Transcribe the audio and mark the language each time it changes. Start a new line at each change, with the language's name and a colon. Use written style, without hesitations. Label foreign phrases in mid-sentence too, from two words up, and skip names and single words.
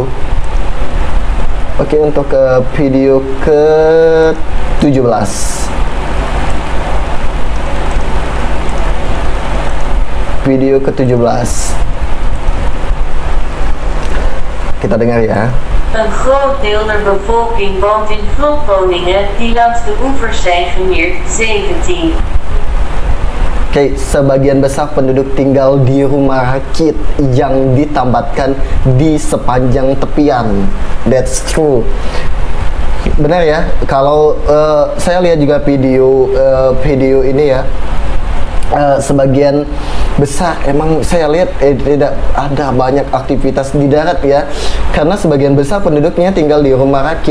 Indonesian: Oke, untuk video ke 17. Video ke-17. Kita dengar ya.
Dutch: Een groot deel der bevolking woont in vlotwoningen die langs de oevers zijn gemeerd. 17.
Indonesian: Oke, sebagian besar penduduk tinggal di rumah rakit yang ditambatkan di sepanjang tepian.
English: That's true.
Indonesian: Benar ya, kalau saya lihat juga video ini ya, sebagian besar emang saya lihat tidak ada banyak aktivitas di darat ya, karena sebagian besar penduduknya tinggal di rumah rakit.